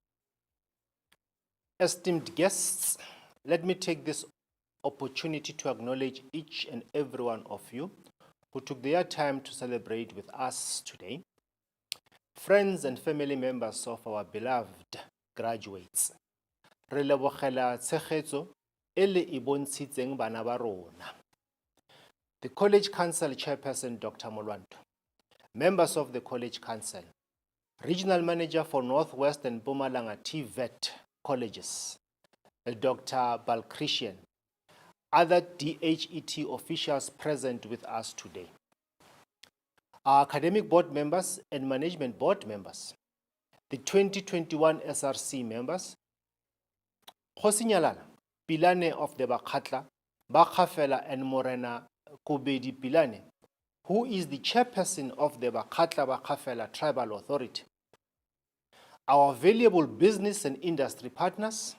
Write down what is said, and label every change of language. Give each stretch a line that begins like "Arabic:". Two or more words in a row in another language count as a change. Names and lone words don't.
English: Esteemed guests, let me take this opportunity to acknowledge each and every one of you who took their time to celebrate with us today. Friends and family members of our beloved graduates,
Tswana: re lebogela tshegetso e le e bontshitseng bana ba rona.
English: The College Council Chairperson, Dr. Molwanto, members of the College Council, Regional Manager for Northwest and Mpumalanga TVET Colleges, Dr. Balkrishnan, other DHET officials present with us today, our academic board members and management board members, the 2021 SRC members, Khosinyalana, Pilane of the Bakhatla, Bakhafela and Morena Kubedi Pilane, who is the chairperson of the Bakhatla Bakhafela Tribal Authority, our valuable business and industry partners.